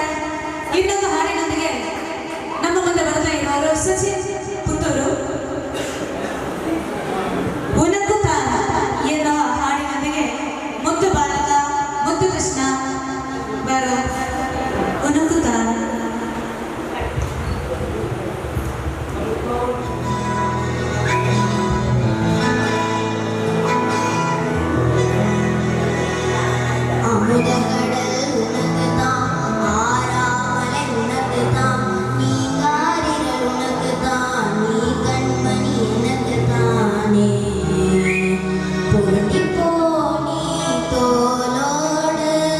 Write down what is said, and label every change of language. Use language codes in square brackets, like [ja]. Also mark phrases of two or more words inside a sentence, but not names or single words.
[kn] ಇನ್ನೊಂದು ಹಾಡಿನೊಂದಿಗೆ ನಮ್ಮ ಮುಂದೆ ಬರ್ತಾ ಇರುವವರು ಸಚಿನ್ ಪುತ್ತೂರು. ಉನಕುತ ಎನ್ನುವ ಹಾಡಿನೊಂದಿಗೆ ಮುದ್ದು ಭಾರತ ಮುದ್ದು ಕೃಷ್ಣ ಬರೋ ಉನಕುತ. [ta] அமுதகடல் உனக்குதான் ஆறாமலை உனக்குதான் நீ காரிகள் உனக்குதான் நீ கண்மணி எனக்குதானே பொருந்தி போனி தோளோடு